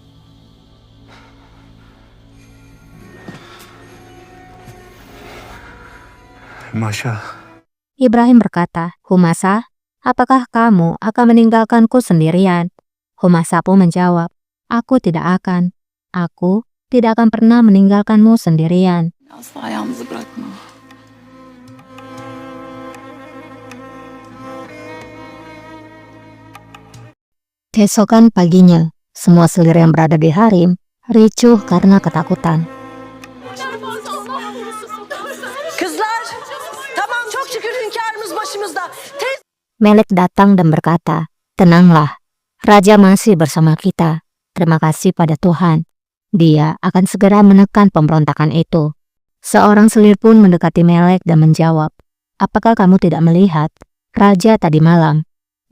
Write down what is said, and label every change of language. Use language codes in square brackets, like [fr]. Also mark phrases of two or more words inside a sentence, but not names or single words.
[id] Masya. Ibrahim berkata, "Humasa, apakah kamu akan meninggalkanku sendirian?" Humasa pun menjawab, "Aku tidak akan. Aku tidak akan pernah meninggalkanmu sendirian." [tr] Asla yalnız bırakma. [id] Keesokan paginya, semua selir yang berada di harem ricuh karena ketakutan. [tr] Kızlar. Tamam, çok şükür hünkârımız başımızda. [id] Melek datang dan berkata, "Tenanglah, Raja masih bersama kita. Terima kasih pada Tuhan. Dia akan segera menekan pemberontakan itu." Seorang selir pun mendekati Melek dan menjawab, "Apakah kamu tidak melihat Raja tadi malam?